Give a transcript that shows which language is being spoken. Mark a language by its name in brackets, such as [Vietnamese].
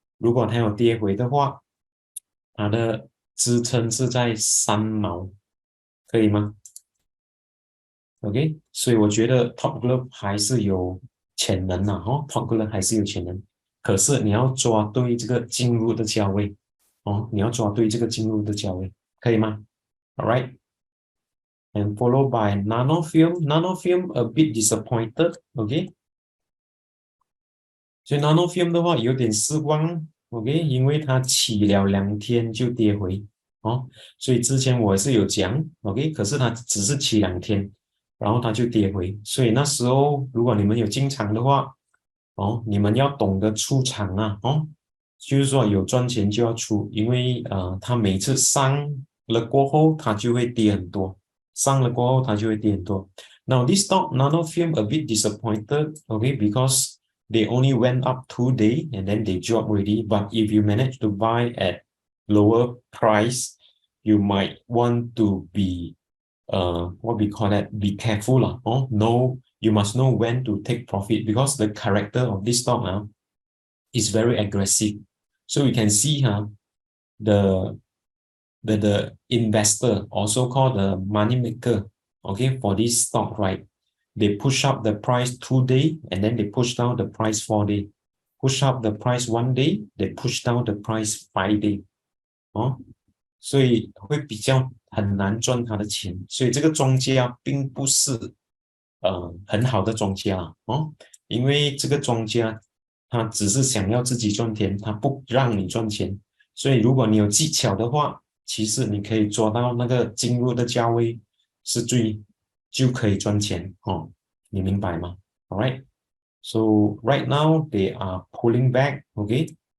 [Chinese] 如果它有跌回的话，它的支撑是在3毛，可以吗？OK，所以我觉得 Top Glove 还是有潜能的哦，Top Glove 还是有潜能，可是你要抓对这个进入的价位哦，你要抓对这个进入的价位，可以吗？All right。 [English] And followed by Nanofilm. Nanofilm a bit disappointed. [Chinese] OK，所以 Nanofilm 的话有点失望，OK，因为它起了2天就跌回哦，所以之前我也是有讲，OK，可是它只是起2天，然后它就跌回，所以那时候如果你们有进场的话，哦，你们要懂得出场啊，哦，就是说有赚钱就要出，因为它每次上了过后，它就会跌很多，上了过后它就会跌很多。 [English] Now this stock Nanofilm a bit disappointed, okay, because they only went up 2 days and then they dropped already. But if you manage to buy at lower price, you might want to be what we call that, be careful lah. Oh no, you must know when to take profit because the character of this stock is very aggressive. So you can see the the investor, also called the money maker, okay, for this stock, right? They push up the price 2 days and then they push down the price 4 days. Push up the price 1 day, they push down the price 5 days. [Chinese] 哦，所以会比较很难赚他的钱，所以这个庄家并不是很好的庄家哦，因为这个庄家他只是想要自己赚钱，他不让你赚钱，所以如果你有技巧的话，其实你可以抓到那个进入的价位是就可以赚钱哦，你明白吗？ [English] All right, so right now they are pulling back, okay.